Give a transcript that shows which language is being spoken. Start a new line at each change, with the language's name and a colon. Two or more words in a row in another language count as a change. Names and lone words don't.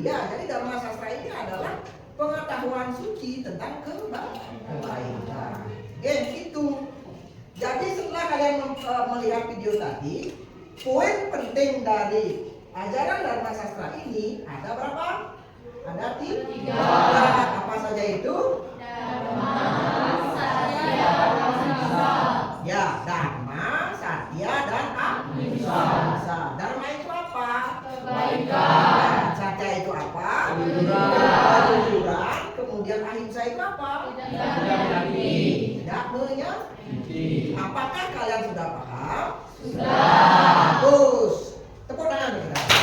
Indonesian: Ya, jadi dharma sastra ini adalah pengetahuan suci tentang kebaikan. Itu. Jadi setelah kalian melihat video tadi, poin penting dari ajaran Dharma Sastra ini ada berapa? Ada 3. Apa saja itu? Dharma, Satya, Ahimsa. Ya, Dharma, Satya, dan Ahimsa. Dharma itu apa? Kebaikan. Satya itu apa? Kejujuran. Kemudian Ahimsa itu apa? Tidak menyakiti. Apakah kalian sudah paham? Sudah. Bagus. Tepuk tangan kita.